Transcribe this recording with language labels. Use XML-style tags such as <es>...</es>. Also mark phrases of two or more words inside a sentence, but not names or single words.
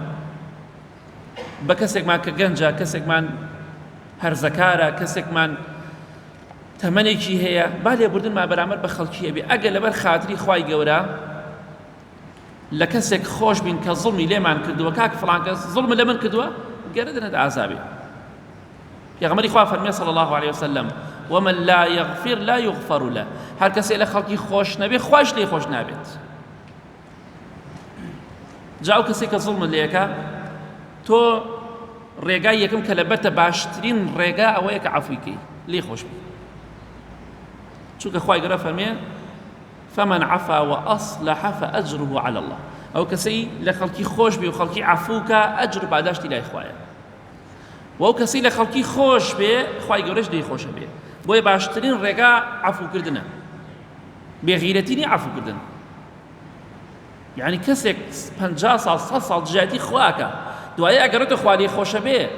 <ckb>بە کەسێکمان کە گەنجە کەسێکمان هەرزەکارە کەسێکمان تەمەنێکی هەیە با لێبوردنمان بەرامبەر بە خەڵکی هەبێ ئەگەر لەبەر خاتری خوای گەورە لە کەسێک خۆش بین کە زوڵمی لێمان کردووە کاک فڵان کەس زوڵمە لە من کردووە گەرەدنت ئازابێ پێغەمبەری خوا فەرمێ</ckb> <ar>صلی الله عليه وسلم ومن لا يغفر لا يغفر له</ar> <ckb>هەر کەسێک لە خەڵکی خۆش نەبێ خوایش لێ خۆش نابێت جا ئەو کەسێک کە زوڵمت لێەکە تۆ ڕێگای یەکەم کە لەبەرتە باشترین ڕێگا ئەوەیە کە عەفویکەی لێ خۆش بێ چونکە خوای گەورە فەرمێ</ckb> <ar>فمن عفا وأصلح فأجره على الله</ar> <ckb>ئەو کەسەی لە خەڵکی خۆش بێ و خەڵکی عەفووکە ئەجر و پاداشتی لای خوایە و ئەو کەسەی لە خەڵکی خۆش بێ خوای گەورەش لێی خۆشە بێ بۆیە باشترین ڕێگا عەفوکردنە بێغیرەتی نیە عەفوکردن یعنی کەسێک 50 ساڵ 100 ساڵ دژایەتی خواکە دوایە ئەگەڕێتە خوا لێی خۆشە بێ</ckb>